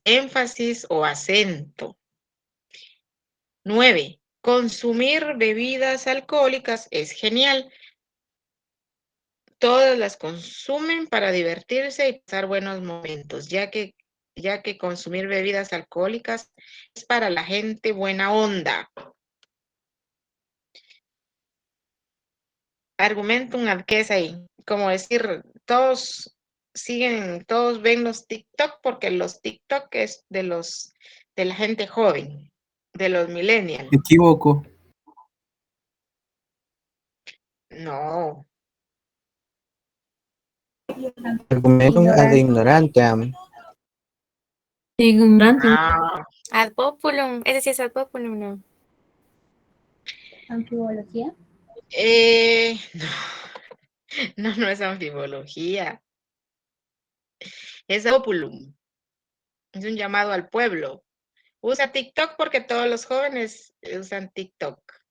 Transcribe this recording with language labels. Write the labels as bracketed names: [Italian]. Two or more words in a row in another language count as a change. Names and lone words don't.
[Spanish] Énfasis o acento. 9. Consumir bebidas alcohólicas es genial. Todas las consumen para divertirse y pasar buenos momentos, ya que consumir bebidas alcohólicas es para la gente buena onda. [Latin] Argumentum ad [Spanish] que es ahí. Como decir, todos ven los TikTok porque los TikTok es de la gente joven, de los millennials. Me equivoco. No. [Latin] Argumentum ad ignorantiam. [Spanish] Ignorante. [Latin] Ad populum. [Spanish] Ese sí es [Latin] ad populum, [Spanish] ¿no? Anfibología. No es anfibología. Es populum. Es un llamado al pueblo. Usa TikTok porque todos los jóvenes usan TikTok.